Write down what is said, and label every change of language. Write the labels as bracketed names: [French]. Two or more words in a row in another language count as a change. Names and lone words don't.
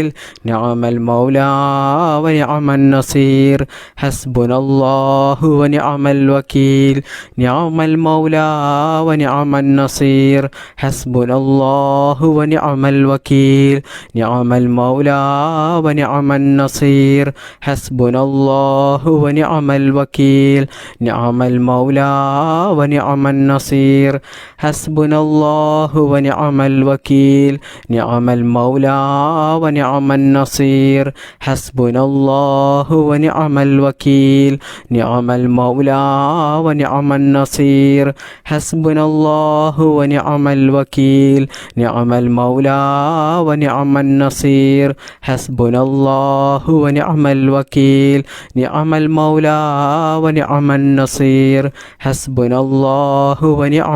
[Arabic] نعم المولى ونعم النصير حسبنا الله ونعم الوكيل نعم المولى ونعم النصير حسبنا الله ونعم الوكيل نعم المولى ونعم النصير حسبنا الله ونعم الوكيل نعم المولى ونعم النصير حسبنا الله و ونعم الوكيل نعم المولى ونعم النصير حسبنا الله ونعم الوكيل نعم المولى ونعم النصير حسبنا الله ونعم الوكيل نعم المولى ونعم النصير حسبنا الله ونعم الوكيل نعم المولى ونعم النصير حسبنا الله ونعم